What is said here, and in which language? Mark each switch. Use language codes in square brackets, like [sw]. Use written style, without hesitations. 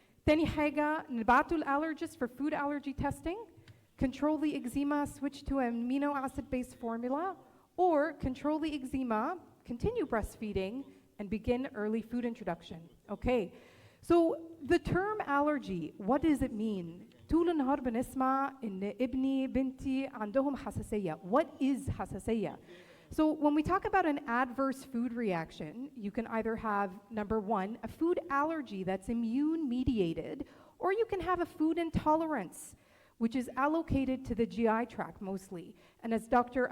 [ar] تاني حاجة نبعته [en] الالرجist for food allergy testing. Control the eczema, switch to an amino acid-based formula, or control the eczema, continue breastfeeding, and begin early food introduction. Okay, so the term allergy, what does it mean? [ar] طول النهار بنسمع إن ابني بنتي عندهم حساسية. [en] What is حساسية? So when we talk about an adverse food reaction, you can either have, number one, a food allergy that's immune mediated, or you can have a food intolerance, which is allocated to the GI tract mostly. And as Dr.